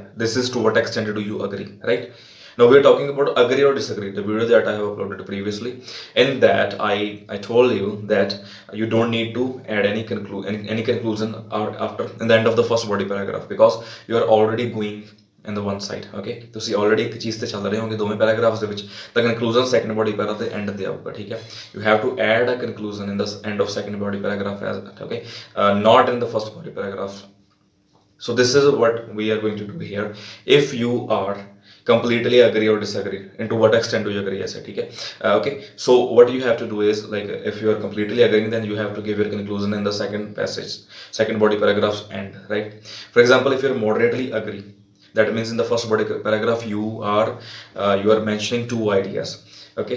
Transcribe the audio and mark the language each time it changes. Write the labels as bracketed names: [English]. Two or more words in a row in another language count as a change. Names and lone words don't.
[English] This is to what extent do you agree, right? Now we're talking about agree or disagree, the video that I have uploaded previously. In that I told you that you don't need to add any conclusion after in the end of the first body paragraph, because you are already going in the one side, okay? [Punjabi] ਤੁਸੀਂ already ਇੱਕ ਚੀਜ਼ ਤੇ ਚੱਲ ਰਹੇ ਹੋਗੇ ਦੋਵੇਂ ਪੈਰਾਗ੍ਰਾਫਸ ਦੇ ਵਿੱਚ, ਤਾਂ [English] conclusion second body para [Punjabi] ਦੇ ਐਂਡ ਤੇ ਆਊਗਾ, ਠੀਕ ਹੈ? [English] You have to add a conclusion in the end of second body paragraph as okay, not in the first body paragraph. So this is what we are going to do here. If you are completely agree or disagree, into what extent do you agree, [Hindi] ऐसे, ठीक है? [English] Okay, so what you have to do is, like, if you are completely agreeing, then you have to give your conclusion in the second passage, second body paragraph's end, right? For example, if you are moderately agree, that means in the first body paragraph you are mentioning two ideas, okay?